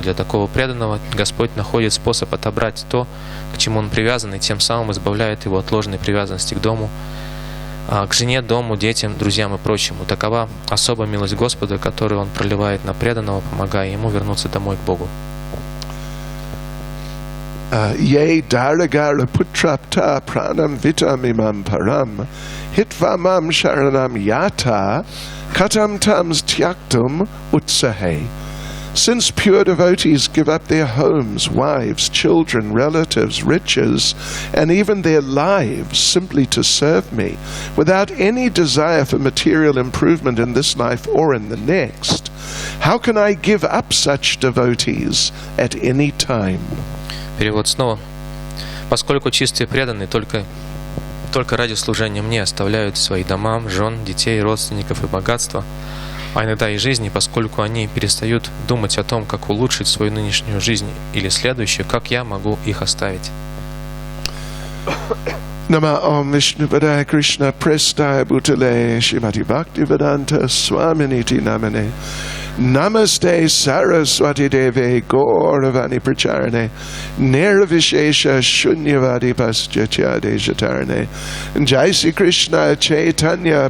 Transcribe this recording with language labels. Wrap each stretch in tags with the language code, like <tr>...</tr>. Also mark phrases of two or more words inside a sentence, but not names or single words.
<ru>Для такого преданного Господь находит способ отобрать то, к чему он привязан, и тем самым избавляет его от ложной привязанности к дому, к жене, дому, детям, друзьям и прочему. Такова особая милость Господа, которую Он проливает на преданного, помогая ему вернуться домой к Богу.</ru> <sa>ये दारागार पुत्राप्त प्राणं वितं इमं परं हित्वामं शरणं याता कतं तांस् त्यक्तुम् उत्सहे.</sa> <en>Since pure devotees give up their homes, wives, children, relatives, riches, and even their lives simply to serve me, without any desire for material improvement in this life or in the next, how can I give up such devotees at any time?</en> <ru>Перевод снова. Поскольку чистые преданные только ради служения мне оставляют свои дома, жен, детей, родственников и богатства, а иногда и жизни, поскольку они перестают думать о том, как улучшить свою нынешнюю жизнь или следующую, как я могу их оставить.</ru> <sa>नम ॐ विष्णु पादाय कृष्ण प्रेष्ठाय भूतले श्रीमति भक्ति वेदान्त स्वामिनिति नामने नमस्ते सरस्वती देवे गौरवाणी प्रचारिणे निर्विशेष शून्यवादि पश्चात्य देजतारिणे जय श्री कृष्ण चैतन्य</sa>